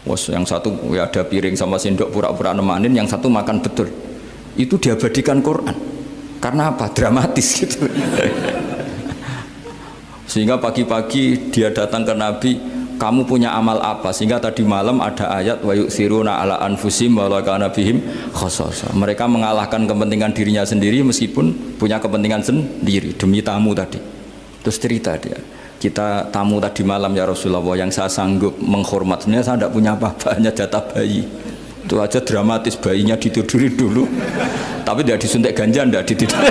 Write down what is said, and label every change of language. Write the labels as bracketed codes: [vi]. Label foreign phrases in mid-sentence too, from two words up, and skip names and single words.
[id] Wos yang satu ya ada piring sama sendok pura-pura nemanin, yang satu makan betul. Itu diabadikan Quran. Karena apa? Dramatis gitu. Sehingga pagi-pagi dia datang ke Nabi, kamu punya amal apa? Sehingga tadi malam ada ayat [ar] ويؤثرون على أنفسهم ولو كان بهم خصاصة. [id] Mereka mengalahkan kepentingan dirinya sendiri meskipun punya kepentingan sendiri demi tamu tadi. Terus cerita dia, kita tamu tadi malam ya Rasulullah, yang saya sanggup menghormat, sebenarnya saya tidak punya apa-apa, hanya jatah bayi. Itu aja dramatis, bayinya ditidurin dulu, tapi tidak disuntik ganja, tidak ditidurin.